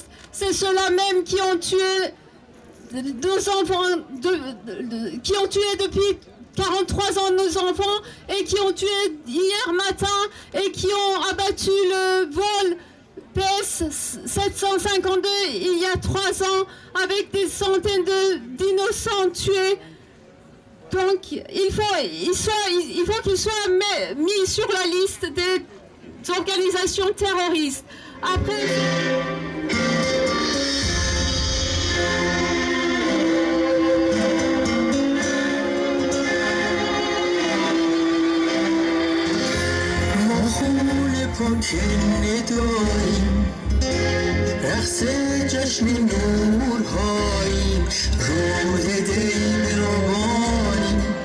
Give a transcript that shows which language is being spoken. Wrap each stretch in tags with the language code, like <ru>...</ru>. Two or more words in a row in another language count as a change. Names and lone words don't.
<fr>C'est ceux-là même qui ont tué nos enfants, qui ont tué depuis 43 ans nos enfants et qui ont tué hier matin et qui ont abattu le vol PS 752 il y a 3 ans avec des centaines d'innocents tués. Donc il faut qu'ils soient mis sur la liste des organisations terroristes. Après...</fr> <fa>پاکنه داریم رقص جشن نورهاییم رود دل بیابانیم</fa>